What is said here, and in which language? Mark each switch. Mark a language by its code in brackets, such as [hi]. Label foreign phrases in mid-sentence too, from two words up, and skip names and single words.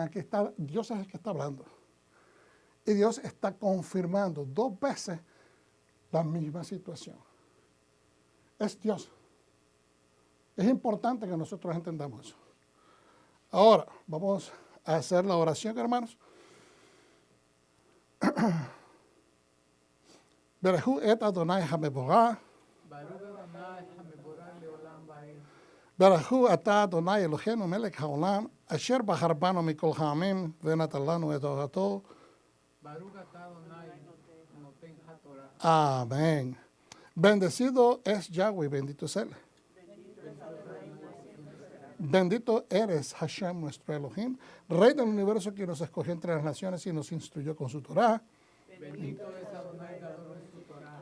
[es] Aquí está, Dios es el que está hablando. Y Dios está confirmando 2 veces la misma situación. Es Dios. Es importante que nosotros entendamos eso. Ahora, vamos a hacer la oración, hermanos. [he] ברכו את אדני המבורך. ברוך אדני המבורך לעולם ועד. ברוך אתה אדני אלהינו מלך העולם אשר בחר בנו מכל העמים ונתן לנו את תורתו. ברוך אתה אדני נותן התורה. Amén. [es] Bendecido es Yahweh, bendito es Él. Bendito eres Hashem, nuestro Elohim, Rey del universo que nos escogió entre las naciones y nos instruyó con su Torah. Bendito es [he] אדני גדול [es] en su Torah.